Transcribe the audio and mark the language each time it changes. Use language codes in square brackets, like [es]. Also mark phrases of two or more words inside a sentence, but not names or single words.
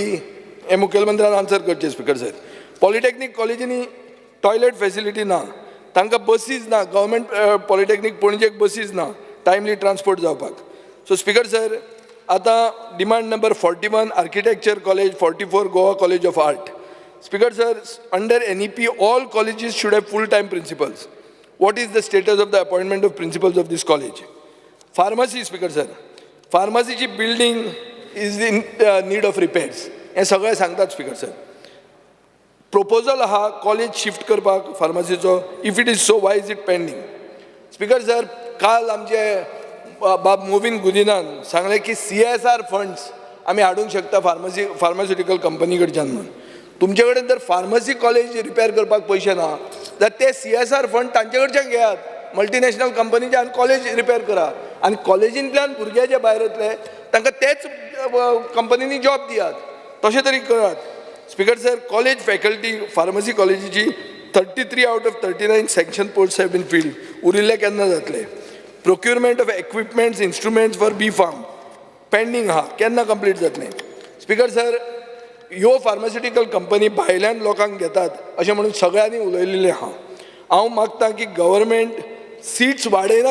[kok] हें मुखेलमंत्र्यान आन्सर करचें [en] Speaker sir. [kok] पॉलिटेक्नीक कॉलेजींनी [en] toilet facility [kok] ना, तांकां बसीज ना, गव्हर्मेंट पॉलिटेक्नीक पणजेक बसीज ना [en] timely transport [kok] जावपाक. [en] so Speaker sir, आतां demand number 41 architecture college, 44 Goa College of Art. Speaker sir, under NEP all colleges should have full-time principals. What is the status of the appointment of principals of this college? Pharmacy, Speaker sir. Pharmacyची building is in need of repairs. [kok] हे सगळे सांगतात [en] Speaker sir. [kok] प्रपोजल आहा कॉलेज शिफ्ट करपाक फार्मसीचो. [en] if it is so, why is it pending? Speaker sir, [kok] काल आमचे बाब मोविन गुदिनान सांगले की [en] CSR funds [kok] आमी हाडूंक शकता [en] pharmaceutical company [kok] कडच्यान म्हणून. तुमचे कडेन जर [en] pharmacy college repair [kok] करपाक पयशे ना जाल्यार ते [en] CSR fund [kok] तांचे कडच्यान घेयात, मल्टीनॅशनल कंपनीचे, आनी [en] college repair [kok] करा. आनी कॉलेजींतल्यान भुरगे जे भायर येतले तांकां तेच कंपनीनी जॉब दियात, तशें तरी करात. [en] Speaker sir, college faculty pharmacy कॉलेजीची 33 out of 39 sanction posts have been filled. [kok] उरिल्ले केन्ना जातले? [en] procurement of equipments, instruments for B.Pharm pending [kok] आहा, केन्ना कंप्लीट जातलें? [en] Speaker sir, [kok] ह्यो [en] pharmaceutical company [kok] भायल्यान लोकांक घेतात अशें म्हणून सगळ्यांनी उलयलेलें आहा. हांव मागतां की [en] government seats [kok] वाडयना.